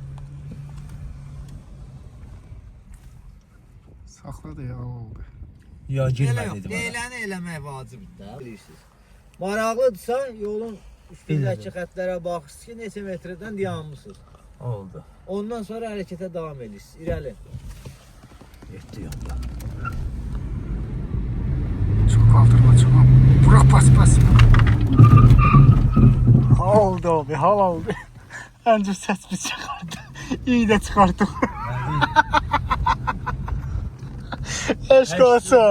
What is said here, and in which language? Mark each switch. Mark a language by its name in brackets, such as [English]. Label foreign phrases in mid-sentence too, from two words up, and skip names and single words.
[Azerbaijani] Saxladı ya, oldu. Ya girmədi. Leyləni eləmək vacibdir də, bilirsiniz. Maraqlıdırsa yolun üstündəki xətlərə baxırsınız ki, neçə metrdən dayanmısınız. Oldu. Ondan sonra hərəkətə davam edirsiniz. İrəli. Yetdi yolda. [Turkish] Çok kaldırma, çok. Bırak bas. Hal oldu abi, hal oldu. Önce ses biz çıkardı. İyi de çıkarttık. [Azerbaijani] Eşk olsa.